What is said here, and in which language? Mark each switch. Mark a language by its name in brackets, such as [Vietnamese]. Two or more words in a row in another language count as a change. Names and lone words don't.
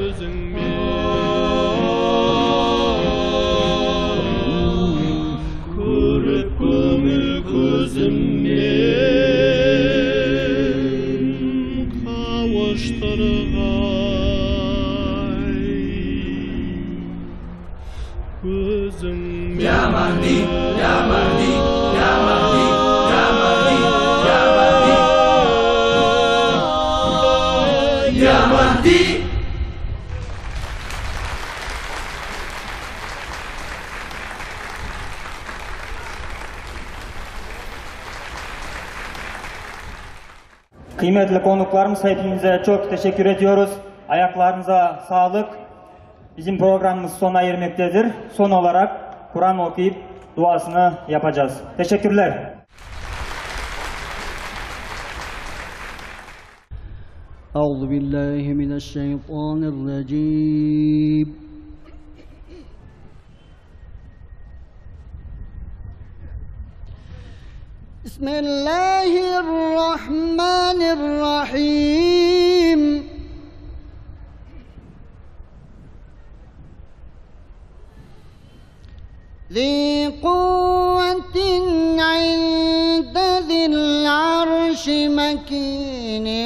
[Kazakh] Көріп көңіл көзіммен қауыштырғай көзіммен. [Arabic] يا مهدي، يا مهدي، يا مهدي، يا مهدي، يا مهدي. يا مهدي. [Turkish] Kıymetli konuklarımız, hepinize çok teşekkür ediyoruz. Ayaklarınıza sağlık. Bizim programımız sona ermektedir. Son olarak Kur'an okuyup duasını yapacağız. Teşekkürler. [Arabic] أعوذ بالله من الشيطان الرجيم بسم الله الرحمن الرحيم ذي قوة عند ذي العرش مكين